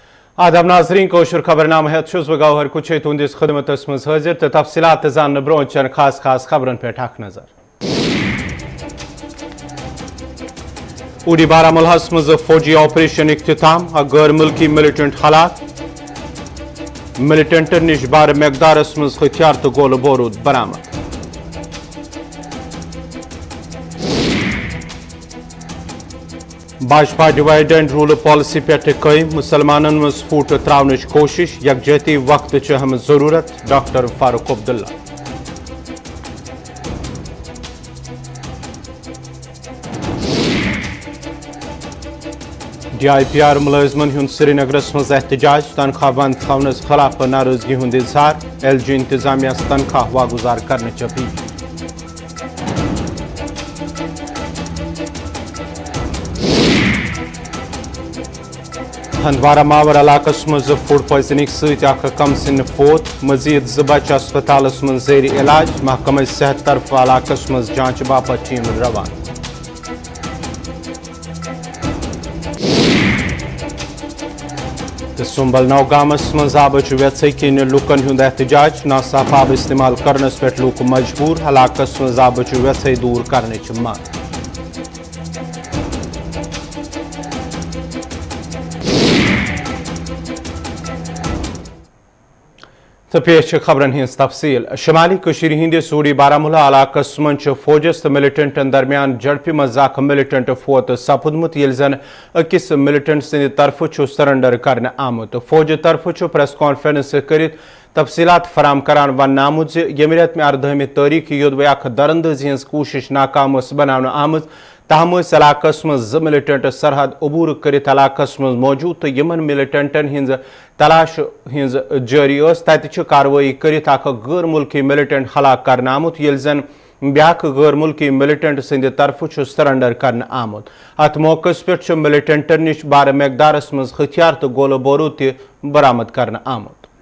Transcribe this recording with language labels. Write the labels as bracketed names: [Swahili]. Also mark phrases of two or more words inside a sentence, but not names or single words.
[Kashmiri] آداب ناظرین کوشر خبرنامہ ہیت چھس بہ گوہر کچھ تہندس خدمتس مز حاضر تو تفصیلات زان برو چن خاص خبرن پہ اخ نظر اوڈی بارہمولہس مز فوجی آپریشن اختتام غیر ملکی ملیٹنٹ ہلاک ملیٹنٹن نش بار مقدارس مز ہتھیار تو گولہ بورود برآمد بھاجپا [English] divide and rule policy [Kashmiri] پہ قائم مسلمانن مز پھوٹ تراونچ کوشش یکجہتی وقت اہم ضرورت ڈاکٹر فاروق عبداللہ ڈی آئی پی آر ملازمن ہند سری نگرس مز احتجاج تنخواہ بند تھونس خلاف ناراضگی ہند اظہار ایل جی انتظامیہ تنخواہ واگزار کرنے اپیل ہندوارہ ماور علاقہ مز [English] food poisoning [Kashmiri] ست کم سن فوت مزید زٕ بچہ ہسپتالس من زیر علاج محکمہ صحت طرف علاقہ مز جانچ باپت ٹیم روان تو سنبل نوگامس مز آبچ ویژ کن لکن ہند احتجاج ناصاف آب استعمال کرنس پہ لوک مجبور علاقہ مز آبچ ویژ دور کرنچ مانگ تو پیش خبرن ہز تفصیل شمالی کشیر ہندس اوڈی بارہمولہ علاقہ من فوجس تو ملیٹنٹن درمیان جھڑپہ مز اخ ملیٹنٹ فوت سپدمت یل زن اکس ملیٹنٹ سند طرف سرنڈر کرنے آمت فوج طرف [English] press conference [Kashmiri] کرت تفصیلات فراہم کران ون آمت یم رت میں 18 تاریخ یودوے اخ درندازی ہز کوشش ناکام بنانے آمت تاہم علاقہ مز ملیٹنٹ سرحد عبور کرت علاقہ مز موجود تو یمن ملیٹنٹن ہز تلاش ہز جاری تت کاروٲیی کرت اخ غیر ملکی ملیٹنٹ ہلاک کرنے آمت یل زن بیاکھ غیر ملکی ملیٹنٹ سند طرف سرنڈر کرنے آمت ات موقع پہ ملیٹنٹن نش بار مقدارس مز ہتھیار تو گولہ بورود تہ برآمد کرنے آمت